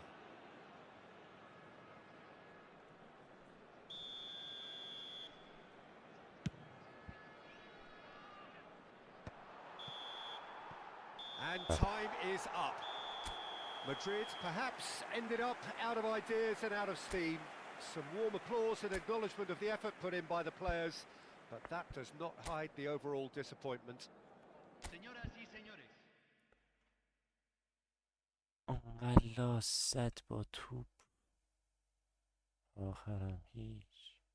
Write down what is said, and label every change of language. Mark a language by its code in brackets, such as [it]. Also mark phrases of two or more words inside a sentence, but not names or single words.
[en] And time is up. Madrid perhaps ended up out of ideas and out of steam. Some warm applause and acknowledgement of the effort put in by the players, but that does not hide the overall disappointment. [es] Señoras y señores, [fa] انقدر لاست با توپ. آخرم هیچ.